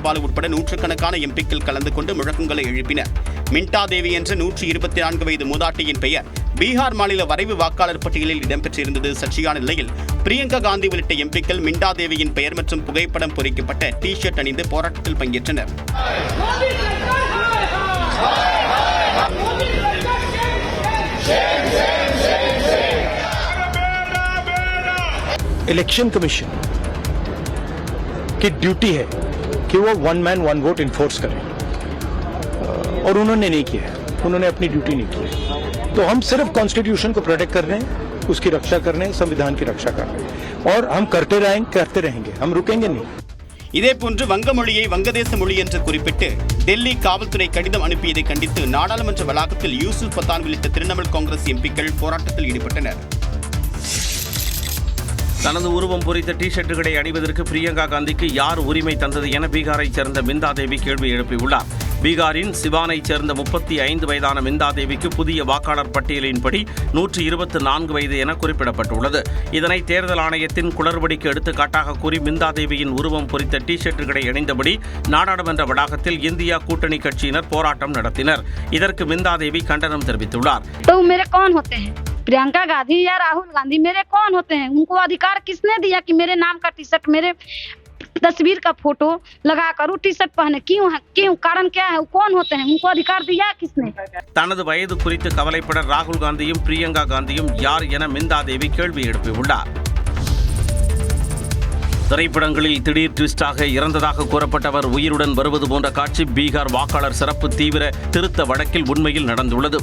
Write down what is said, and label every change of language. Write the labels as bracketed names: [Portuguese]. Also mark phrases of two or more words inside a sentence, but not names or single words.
[Tamil] பாலு உட்பட நூற்றுக்கணக்கான எம்பிக்கள் கலந்து கொண்டு முழக்கங்களை எழுப்பினர். மின்டா தேவி என்ற 124 வயது மூதாட்டியின் பெயர் பீகார் மாநில வரைவு வாக்காளர் பட்டியலில் இடம்பெற்றிருந்தது சர்ச்சையான நிலையில் பிரியங்கா காந்தி உள்ளிட்ட எம்பிக்கள் மின்டா தேவியின் பெயர் மற்றும் புகைப்படம் பொறிக்கப்பட்ட டி-ஷர்ட் அணிந்து போராட்டத்தில் பங்கேற்றனர். [English] election commission [Hindi] की ड्यूटी है कि वो [English] one man one vote enforce [Hindi] करे और उन्होंने नहीं किया, उन्होंने अपनी ड्यूटी नहीं की. तो हम सिर्फ कॉन्स्टिट्यूशन को प्रोटेक्ट कर रहे हैं, उसकी रक्षा कर रहे हैं, संविधान की रक्षा कर रहे हैं और हम करते रहेंगे, हम रुकेंगे नहीं. [Tamil] இதேபோன்று வங்க மொழியை வங்கதேச மொழி என்று குறிப்பிட்டு டெல்லி காவல்துறை கடிதம் அனுப்பியதை கண்டித்து நாடாளுமன்ற வளாகத்தில் யூசுப் பத்தான் உள்ளிட்ட திரிணாமுல் காங்கிரஸ் எம்பிக்கள் போராட்டத்தில் ஈடுபட்டனர். தனது உருவம் பொறித்த டி-ஷர்ட்டுகளை அணிவதற்கு பிரியங்கா காந்திக்கு யார் உரிமை தந்தது என பீகாரைச் சேர்ந்த மிந்தா தேவி கேள்வி எழுப்பியுள்ளார். பீகாரின் சிவானைச் சேர்ந்த 35 வயதான மிந்தா தேவிக்கு புதிய வாக்காளர் பட்டியலின்படி 124 வயது என குறிப்பிடப்பட்டுள்ளது. இதனை தேர்தல் ஆணையத்தின் குளறுபடிக்கு எடுத்துக்காட்டாக கூறி மிந்தா தேவியின் உருவம் பொறித்த டி-ஷர்ட்டுகளை அணிந்தபடி நாடாளுமன்ற வளாகத்தில் இந்தியா கூட்டணி கட்சியினர் போராட்டம் நடத்தினர். இதற்கு மிந்தா தேவி கண்டனம் தெரிவித்துள்ளார். [Hindi] प्रियंका गांधी या राहुल गांधी मेरे कौन होते हैं? उनको अधिकार किसने दिया कि मेरे नाम का टी शर्ट, मेरे तस्वीर का फोटो लगाकर टी शर्ट पहने? क्यों कारण क्या है? वो कौन होते हैं? उनको अधिकार दिया किसने? [Tamil] தனது வயது குறித்து கவலைப்பட ராகுல் காந்தியும் பிரியங்கா காந்தியும் யார் என மிந்தா தேவி கேள்வி எழுப்பியுள்ளார். திரைப்படங்களில் திடீர் ட்விஸ்டாக இறந்ததாக கூறப்பட்டவர் உயிருடன் வருவது போன்ற காட்சி பீகார் வாக்காளர் சிறப்பு தீவிர திருத்த வழக்கில் உண்மையில் நடந்துள்ளது.